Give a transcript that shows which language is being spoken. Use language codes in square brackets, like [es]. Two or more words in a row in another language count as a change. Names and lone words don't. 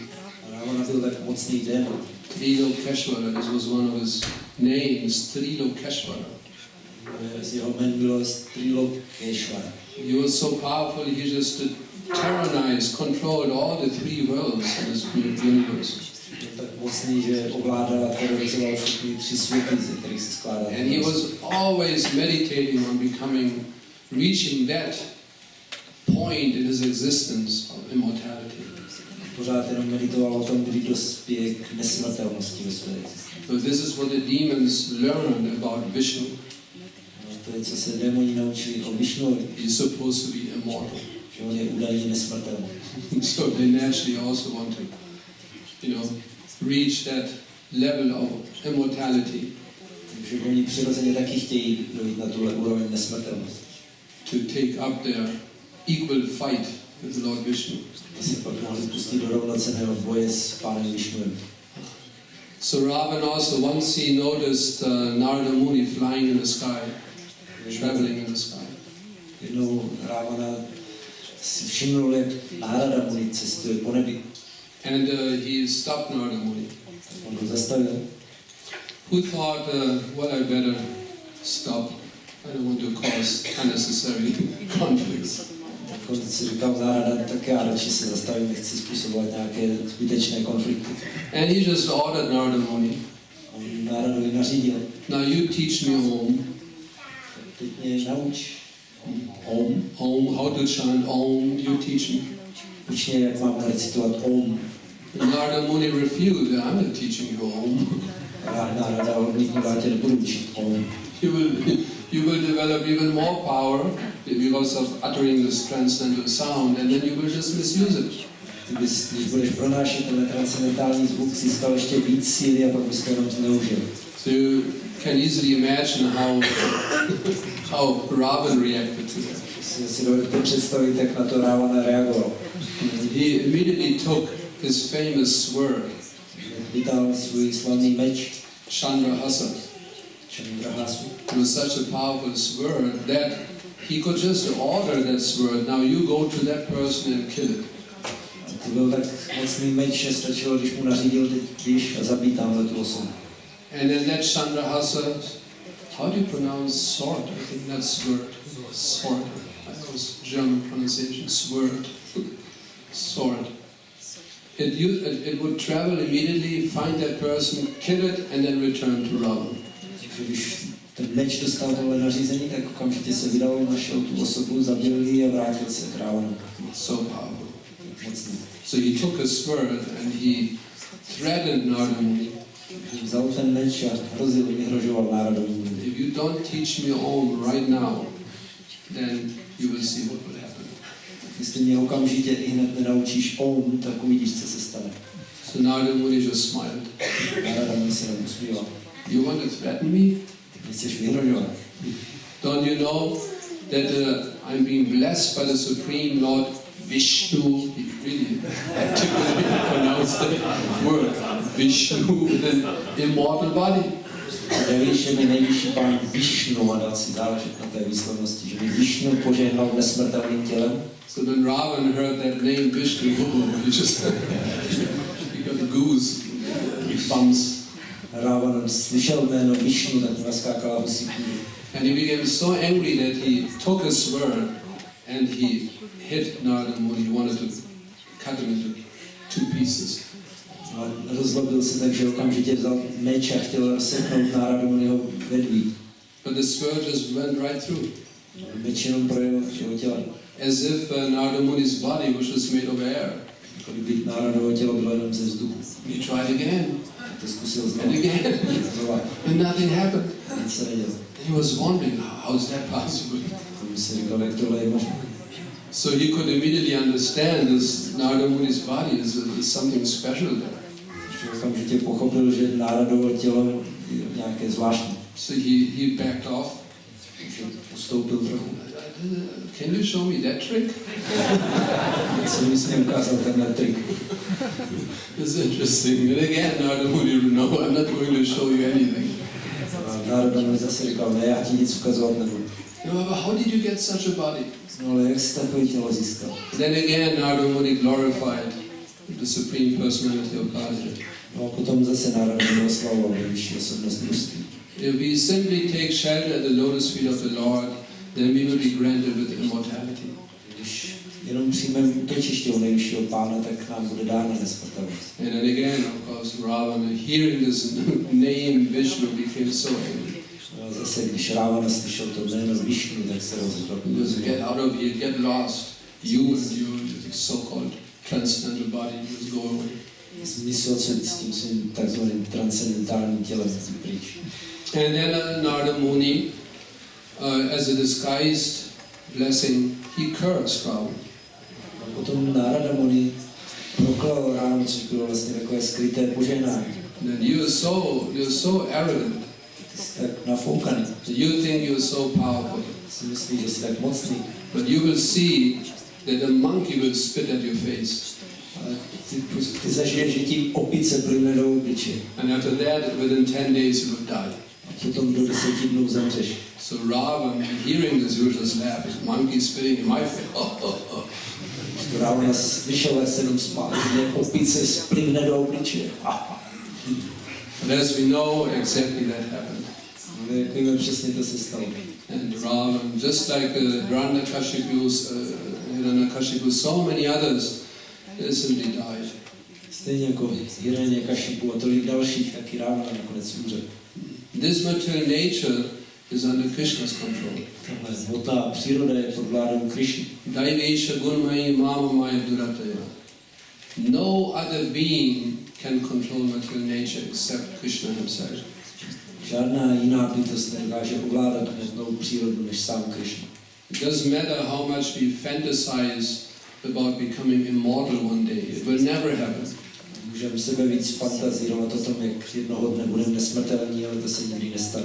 [cs] Ravana byl tak mocný démon. Trilokeshvara, [en] this was one of his names, Trilokeshvara. [cs] Z jeho jmen bylo Trilokeshvara. [en] He was so powerful, he just tyrannized, controlled all the three worlds of this universe. [cs] Byl tak mocný, že ovládal a terorizoval všechny tři světy, ze kterých se skládal. [en] And he was always meditating on reaching that point in his existence of immortality. [cs] Pořád jenom meditoval o tom, kdy dospěje k nesmrtelnosti ve své existenci. [en] So this is what the demons learned about Vishnu. [cs] To je, co se démoni naučili o Vishnu. [en] He's supposed to be immortal. [cs] Že on je údajně nesmrtelný. [en] So they naturally also want to, reach that level of immortality. [cs] Takže oni přirozeně taky chtějí dojít na tuhle úroveň nesmrtelnosti. [en] To take up their equal fight with the Lord Vishnu. [cs] Se pak mohli pustit do rovnocenného boje s pánem Vishnuem. [en] So Ravan also, once he noticed Narada Muni flying in the sky, traveling in the sky. [cs] Jednou Ravana si všiml, jak Narada Muni cestuje po nebi. [en] And he stopped Narada Muni. [cs] On ho zastavil. [en] Who thought, well, I better stop. I don't want to cause unnecessary conflicts. [cs] On si říkal Narada, tak já radši se zastavím, nechci způsobovat nějaké zbytečné konflikty. [en] And he just ordered Narada Muni. [cs] On Naradovi nařídil. [en] Now you teach me Om. [cs] Teď mě nauč. [en] Om, how to chant Om, you teach me. [cs] Uč mě, jak mám recitovat Om. [en] Narada Muni refused, I'm not teaching you Om. [cs] Narada odmítnul, já tě nebudu učit Om. [en] You will develop even more power because of uttering this transcendental sound, and then you will just misuse it. [cs] Když budeš pronášet ten transcendentální zvuk, získal ještě víc síly a pak bys to jenom zneužil. [en] So you can easily imagine how Ravan reacted to that. [cs] Si dovedete představit, jak na to Ravana reagoval. [en] He immediately took his famous sword, [cs] Vytáhl svůj slavný meč, Chandrahasa. [en] It was such a powerful sword that he could just order that sword, now you go to that person and kill it. [cs] To byl tak mocný meč, že stačilo, když mu nařídil, teď běž a zabij tamhle tu osobu. [en] And then that Chandrahasa, how do you pronounce sword? I think that's sword. Sword. That was German pronunciation. Sword. Sword. It would travel immediately, find that person, kill it, and then return to Rama. [cs] Když ten meč dostal tohle nařízení, tak okamžitě se vydal, našel tu osobu, zabil ji a vrátil se k Ravanu. [en] So powerful. [cs] Mocný. [en] So he took a sword and he threatened Narada Muni. [cs] Vzal ten meč a vyhrožoval Naradovi. [en] If you don't teach me Om right now, then you will see what will happen. [cs] Jestli mě okamžitě i hned nenaučíš Om, tak uvidíš, co se stane. [en] So Narada Muni just smiled. [cs] Narada Muni se nám usmíval. [en] You want to threaten me? [cs] Chceš vyhrožovat? [en] Don't you know that I'm being blessed by the Supreme Lord Vishnu? He really articulately pronounced the word Vishnu with an immortal body. [cs] Nevíš, že mi nejvyšší pán Vishnu, a dal si záležet na té výslovnosti, že mi Vishnu požehnal nesmrtelným tělem. [en] So when Ravan heard that name Vishnu, he just he got a goose bumps. [cs] Ravan slyšel jméno Vishnu, tak mu naskákala husí kůže. [en] And he became so angry that he took a sword and he hit Narada Muni. He wanted to cut him into two pieces. [cs] A rozlobil se tak, že okamžitě vzal meč a chtěl rozseknout Narada Muniho vedví. [en] But the sword just went right through. [cs] Meč jenom projel jeho těla. [en] As if Narada Muni's body was just made of air. [cs] Jako kdyby Naradovo tělo bylo jenom ze vzduchu. [en] He tried again. [cs] To zkusil znovu. [en] And again. And nothing happened. [cs] Nic se nedělo. [en] He was wondering, how is that possible? [cs] Si říkal, jak tohle je možné. [en] So he could immediately understand this Narada Muni's body is something special there. [cs] Okamžitě pochopil, že Naradovo tělo je nějaké zvláštní. [en] So he backed off. [cs] Ustoupil trochu. [en] can you show me that trick? [cs] Co mi s ním ukázal tenhle trik? [en] It's interesting. And again, Narada Muni, no, I'm not going to show you anything. [cs] Narada Muni zase říkal, ne, já ti nic ukazovat nebudu. [en] No, but how did you get such a body? [cs] No, ale jak jsi takové tělo získal? [en] Then again, Narada Muni glorified the Supreme Personality of Godhead. [cs] No a potom zase Narada Muni oslavoval nejvyšší osobnost božství. [en] If we simply take shelter at the lotus feet of the Lord, then we will be granted with immortality. [cs] Když jenom přijmeme útočiště u nejvyššího Pána, tak nám bude dána nesmrtelnost. [en] And then again, of course, Ravana, hearing this name Vishnu, became so angry. [cs] No, zase, když Ravana slyšel to jméno Višnu, tak se rozhodl. [en] Get out of here, get lost. You and your so-called transcendental body must go away. [cs] Smysl s tím svým takzvaným transcendentálním tělem pryč. [en] And then Narada Muni, as a disguised blessing, he cursed Ravana. [cs] A potom Narada Muni proklal Ravanu, což bylo vlastně takové skryté požehnání. [en] That you're so arrogant. [cs] Ty jsi tak nafoukaný. [en] You think you're so powerful. [cs] Si myslíš, že jsi tak mocný. [en] But you will see that a monkey will spit at your face. [cs] Ale ty zažiješ, že ti opice plyne do obličeje. [en] And after that, within 10 days, you will die. [cs] A potom do 10 dnů zemřeš. [en] So Ravana, hearing this, you just laugh. Monkey spitting in my face. [cs] Ravana slyšel, jak se jenom smál, že opice splivne do obličeje. [en] But as we know, exactly that happened. [cs] Ale jak víme, přesně to se stalo. [en] And Ravana, just like Hiranyakashipu, so many others, they simply died. [cs] Stejně jako Hiranyakashipu a tolik dalších, taky Ravana nakonec umřel. [en] This material nature is under Krishna's control. [cs] Tahle hmotná příroda je pod vládou Krishny. [sa] Daivesha gunmayi mamamaya durataya. [en] No other being can control material nature except Krishna himself. [cs] Žádná jiná bytost nedokáže ovládat hmotnou přírodu než sám Krishna. [en] It doesn't matter how much we fantasize about becoming immortal one day. It will never happen. [cs] Můžeme sebe víc fantazírovat o tom, jak jednoho dne budeme nesmrtelní, ale to se nikdy nestane.